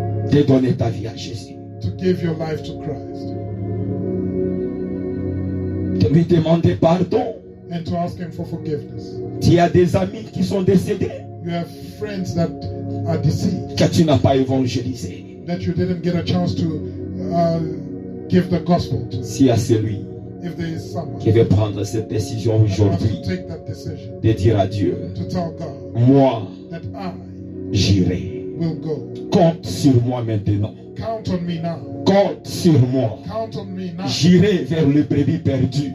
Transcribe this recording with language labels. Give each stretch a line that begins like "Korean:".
French: de donner ta vie à Jésus.
English: to give your life to Christ
French: De lui demander pardon.
English: and to ask Him for forgiveness.
French: Tu as des amis qui sont décédés.
English: You have friends that are deceived,
French: que tu n'as pas évangélisé.
English: that you didn't get a chance to give the gospel to.
French: S'il y a celui
English: If there is someone
French: qui veut prendre cette décision
English: who wants
French: aujourd'hui
English: to take that decision
French: de dire à Dieu,
English: to tell God
French: moi,
English: that I
French: j'irai.
English: will go.
French: Compte sur moi maintenant.
English: Count on me now.
French: Compte sur moi.
English: Count on me now.
French: J'irai vers les brebis perdues